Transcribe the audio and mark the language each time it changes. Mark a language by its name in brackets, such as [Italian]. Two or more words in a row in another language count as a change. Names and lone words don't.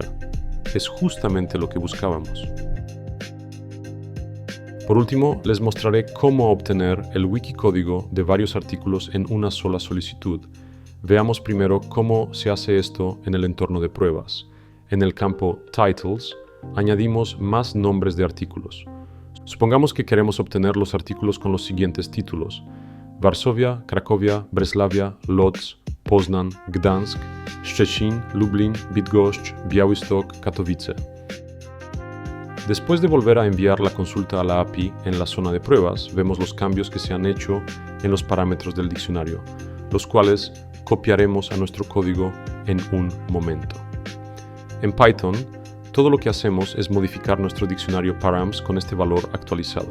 [Spanish] Es justamente lo que buscábamos. Por último, les mostraré cómo obtener el wikicódigo de varios artículos en una sola solicitud. Veamos primero cómo se hace esto en el entorno de pruebas. En el campo Titles, añadimos más nombres de artículos. Supongamos que queremos obtener los artículos con los siguientes títulos: Varsovia, Cracovia, Breslavia, Lodz, Poznan, Gdansk, Szczecin, Lublin, Bydgoszcz, Białystok, Katowice. Después de volver a enviar la consulta a la API en la zona de pruebas, vemos los cambios que se han hecho en los parámetros del diccionario, los cuales copiaremos a nuestro código en un momento. En Python, todo lo que hacemos es modificar nuestro diccionario params con este valor actualizado.